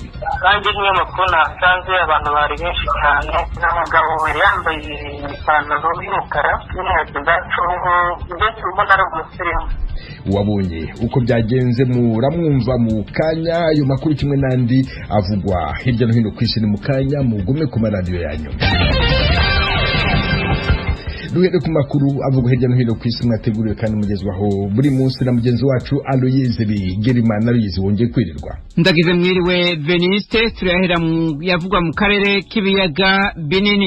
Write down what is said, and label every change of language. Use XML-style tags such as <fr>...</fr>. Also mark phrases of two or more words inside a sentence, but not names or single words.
<rw>Kandi niyo makuru nasanze abantu bari benshi cyane, n'umugabo wari yambaye ipantaro y'umukara n'inkweto za congo, ndetse ubona ari umusirimu. Wabonye uko byagenze muramwumva mu kanya. Ayo makuru kimwe n'andi avugwa hirya no hino ku isi ni mu kanya, mugume ku maradiyo yanyu. Duhere ku makuru avuga hirya no hino ku isi mwateguriwe kandi mugezwaho buri munsi na mugenzi wacu Aloyize Bigirimana. Aloyize, wongeye kwirirwa?</rw> <rn>Ndagize mwiriwe Veniste. Turahera yavugwa mu karere k'ibiyaga binini.</rn>